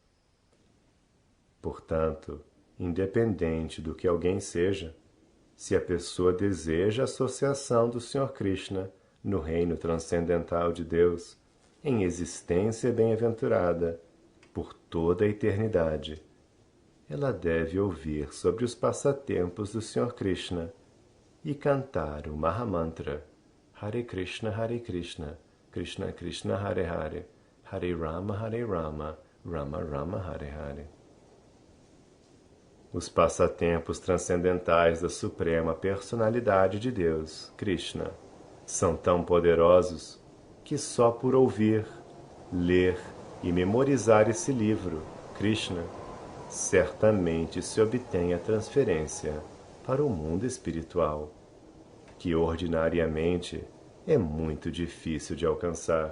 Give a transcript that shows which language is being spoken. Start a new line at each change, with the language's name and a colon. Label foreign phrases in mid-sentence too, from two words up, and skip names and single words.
Portuguese: Portanto, independente do que alguém seja, se a pessoa deseja a associação do Sr. Krishna no reino transcendental de Deus, em existência bem-aventurada, por toda a eternidade, ela deve ouvir sobre os passatempos do Sr. Krishna e cantar o Mahamantra
Sanskrit: हरे कृष्ण, कृष्ण कृष्ण, हरे हरे, हरे राम, राम राम, हरे हरे.
Portuguese: Os passatempos transcendentais da Suprema Personalidade de Deus, Krishna, são tão poderosos que só por ouvir, ler e memorizar esse livro, Krishna, certamente se obtém a transferência para o mundo espiritual, que ordinariamente é muito difícil de alcançar.